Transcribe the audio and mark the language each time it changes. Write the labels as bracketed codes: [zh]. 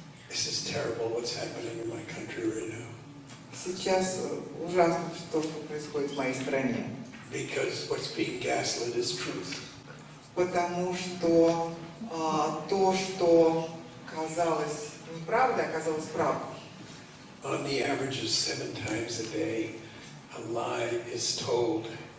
[en] This is terrible what's happening in my country right now. [ru] Сейчас ужасно, что происходит в моей стране. [en] Because what's being gaslit is truth. [ru] Потому что то, что казалось неправдой, оказалось правдой. [en] On the average of 7 times a day, a lie is told.